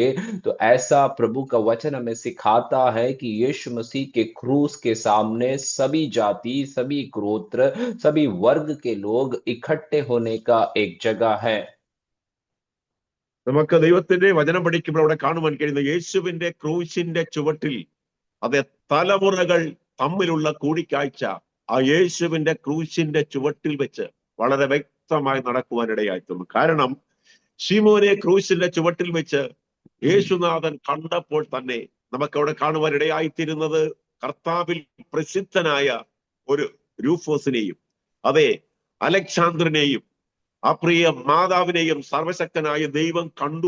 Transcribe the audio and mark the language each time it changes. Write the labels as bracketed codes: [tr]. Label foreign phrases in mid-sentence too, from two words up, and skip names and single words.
[hi] तो ऐसा प्रभु का वचन हमें सिखाता है कि यीशु मसीह के क्रूस के सामने सभी जाति सभी गोत्र सभी वर्ग के लोग इकट्ठे होने का एक जगह है। [ml] നമുക്ക് ദൈവത്തിന്റെ വചനം പഠിക്കുമ്പോൾ അവിടെ കാണുവാൻ കഴിയുന്ന യേശുവിന്റെ ക്രൂശിന്റെ ചുവട്ടിൽ അതെ തലമുറകൾ തമ്മിലുള്ള കൂടിക്കാഴ്ച ആ യേശുവിന്റെ ക്രൂശിന്റെ ചുവട്ടിൽ വെച്ച് വളരെ വ്യക്തമായി നടക്കുവാനിടയായിത്തീർന്നു. കാരണം ശിമോനെ ക്രൂശിന്റെ ചുവട്ടിൽ വെച്ച് യേശുനാഥൻ കണ്ടപ്പോൾ തന്നെ നമുക്കവിടെ കാണുവാൻ ഇടയായിത്തീരുന്നത് കർത്താവിൽ പ്രസിദ്ധനായ ഒരു രൂഫോസിനെയും അതെ അലക്സാണ്ടറിനെയും ആ പ്രിയ മാതാവിനെയും സർവശക്തനായ ദൈവം കണ്ടു.